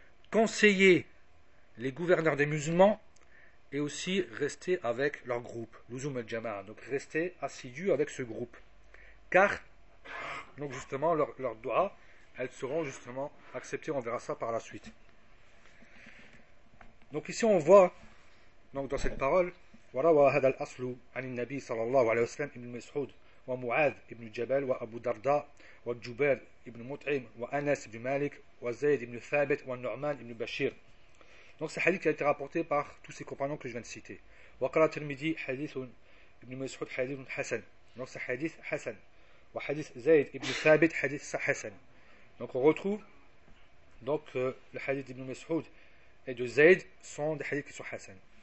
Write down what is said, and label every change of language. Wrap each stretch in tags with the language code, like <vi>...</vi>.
<fr>conseiller les gouverneurs des musulmans et aussi rester avec leur groupe, l'Uzum al-Jama'a, donc rester assidu avec ce groupe. Car, donc justement, leurs doigts, elles seront justement acceptées, on verra ça par la suite. Donc ici on voit, donc dans cette parole,</fr> <ar>وَرَوَا هَذَا الْأَصْلُ عَنِ النَّبِي صَلَى اللَّهُ عَلَيْهِ وَسَلَّمَ إِبْنِ مَسْعُودِ وَمُعَاذِ إِبْنِ جَبَلِ وَأَبُو دَرْدَى وَالْجُبَيْرِ إِبْنِ مُطْعِمِ وَأَنَسِ إِبْنِ مَالِكِ وَزَيْدِ إِبْنِ ثَابِتِ وَالنُّعْمَانِ إِبْنِ بَشِيرِ.</ar> <fr>Donc ce hadith qui a été rapporté par tous ces compagnons que je viens de citer.</fr> <ar>وَقَالَ تِرْمِدِي حَدِيثٌ إِبْنِ مَسْعُودِ حَدِيثٌ حَسَنٌ.</ar> <fr>Donc ce hadith حَسَنٌ.</fr> <ar>وَحَدِيثْ زَيْدِ إِبْنِ ثَابِتِ حَدِيثٌ حَسَنٌ.</ar> <fr>Donc on retrouve donc le hadith d'Ibn Mas'ud et de Zayd sont des hadiths qui sont حَسَنٌ.</fr>